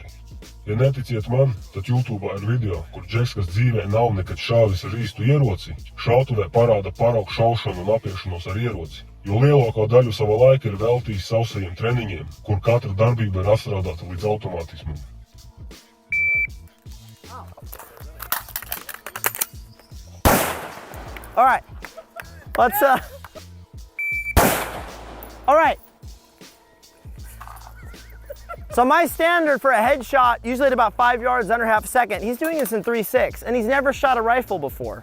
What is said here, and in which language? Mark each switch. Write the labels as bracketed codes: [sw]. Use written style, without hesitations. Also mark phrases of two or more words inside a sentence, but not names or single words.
[lv] Ja neticiet man, tad YouTube'ā ir video, kur džeks, kas dzīvē nav nekad šāvis ar īstu ieroci, šautuvē parāda paraugu šaušanu un apiešanos ar ieroci, jo lielāko daļu sava laika ir veltījis sausajiem treniņiem, kur katra darbība ir atstrādāta līdz automātismam. [en] All right, let's, all right. So my standard for a headshot, usually at about 5 yards, under half a second, he's doing this in 3.6, and he's never shot a rifle before.